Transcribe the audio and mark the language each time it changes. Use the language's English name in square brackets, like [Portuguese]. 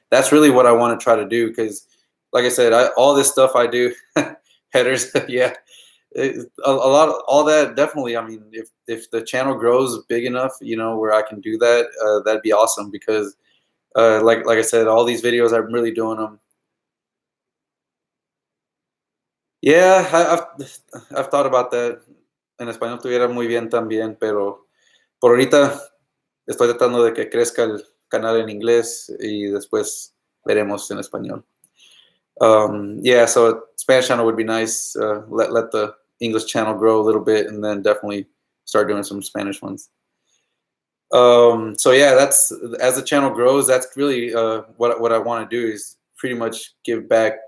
[English] That's really what I want to try to do because, like I said, all this stuff I do, headers, yeah, a lot of all that definitely. I mean, if the channel grows big enough, where I can do that, that'd be awesome because, like I said, all these videos I'm really doing them. Yeah, I've thought about that. [Spanish] En español estuviera muy bien también, pero por ahorita estoy tratando de que crezca el canal en inglés y después veremos en español. [English] Yeah, so Spanish channel would be nice. Let the English channel grow a little bit, and then definitely start doing some Spanish ones. So yeah, that's as the channel grows. That's really what I want to do is pretty much give back.